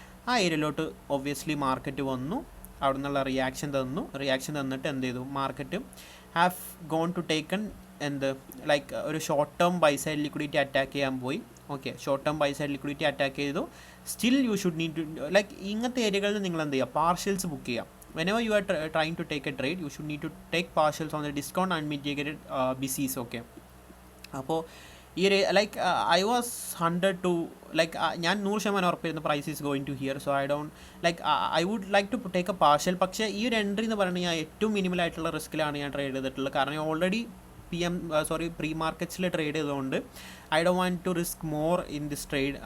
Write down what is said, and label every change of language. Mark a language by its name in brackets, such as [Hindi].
[Malayalam] ആ ഏരിയയിലോട്ട് obviously market വന്നു, അവിടെ നിന്നുള്ള റിയാക്ഷൻ തന്നിട്ട് എന്ത് ചെയ്തു, [English] market have gone to taken [Malayalam] എന്ത് ലൈക്ക് ഒരു short term by side liquidity attack ചെയ്യാൻ പോയി. Okay, short term by side liquidity attack ചെയ്തു. [English] still you should need to like [Malayalam] ഇങ്ങനത്തെ ഏരിയകളിൽ നിങ്ങൾ എന്ത് ചെയ്യുക, പാർഷ്യൽസ് ബുക്ക് ചെയ്യുക. [English] whenever you are trying to take a trade, you should need to take partials on the discount and mitigated BCs. Okay, [Malayalam] അപ്പോൾ ഈ ഒരു [English] like I was 100 to like [Malayalam] ഞാൻ 100% ഉറപ്പിരുന്ന [English] Price is going to here. So I don't like I would like to take a partial. [Malayalam] പക്ഷേ ഈ ഒരു entry എന്ന് പറയുന്നത് ഞാൻ ഏറ്റവും മിനിമലായിട്ടുള്ള റിസ്ക്കിലാണ് ഞാൻ ട്രേഡ് ചെയ്തിട്ടുള്ളത്. കാരണം ഞാൻ ഓൾറെഡി പ്രീ മാർക്കറ്റ്സിൽ ട്രേഡ് ചെയ്തുകൊണ്ട് [English] I don't want to risk more in this trade.